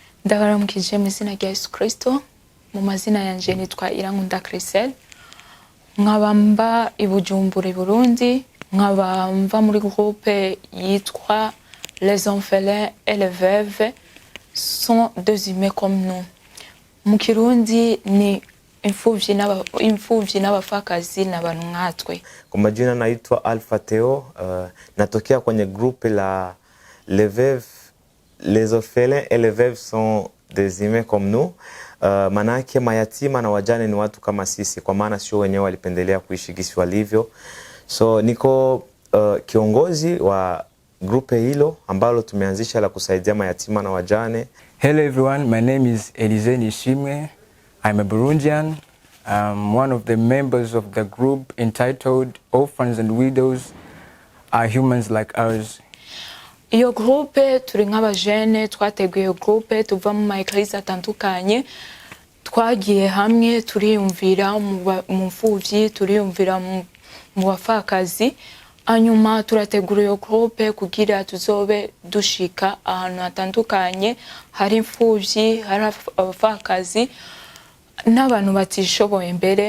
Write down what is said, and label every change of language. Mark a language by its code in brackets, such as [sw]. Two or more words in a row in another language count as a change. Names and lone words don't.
[rn] Ndabaramukije mu izina rya Yesu Kristo, mu mazina yanje nitwa Irankunda Chriselle, nkabamba i Bujumbura Burundi, nkabamba muri groupe yitwa [fr] Les orphelins et les veuves sont des humains comme nous. [rn] Mu Kirundi ni imfuvyi n'abafakazi n'abantu nkatwe. [sw] Kwa majina naitwa Alpha Theo, natokea kwenye groupe la [fr] Les veuves, les orphelins et les veuves sont des humains comme nous. [sw] Manake mayatima na wajane ni watu kama sisi, kwa maana sio wenyewe walipendelea kuishi gisi walivyo. So niko kiongozi wa grupe hilo ambalo tumeanzisha la kusaidia mayatima na wajane. [en] Hello everyone, my name is Elize Nishimwe. I'm a Burundian. I'm one of the members of the group entitled Orphans and Widows Are Humans Like Ours. [rn] Iyo groupe turi nk'abajene twateguye iyo groupe tuva mu maeglise atandukanye, twagiye hamwe turiyumvira mu mfuvyi, turiyumvira mu bafakazi, anyuma turategura iyo groupe kugira tuzobe dushika ahantu hatandukanye hari imfuvyi, hari abafakazi n'abantu batishoboye mbere.